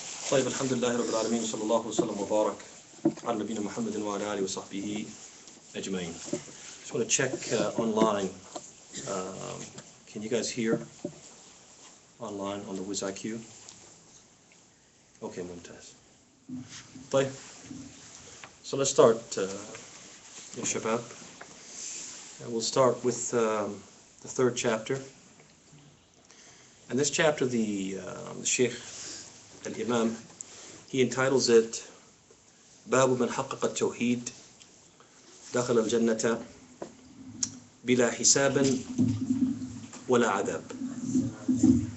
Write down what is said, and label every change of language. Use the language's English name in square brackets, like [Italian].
[Arabic] طيب الحمد لله رب العالمين صلى الله وسلم وبارك على نبينا محمد وعلى آله وصحبه أجمعين. [English] Just want to check online. Can you guys hear online on the WizIQ? [Arabic] Okay, ممتاز. طيب. [English] So let's start, [Arabic] يا شباب. [English] We'll start with the third chapter. And this chapter, the Sheikh al-Imam, he entitles it [Arabic] باب من حقق التوحيد دخل الجنة بلا حساب ولا عذاب.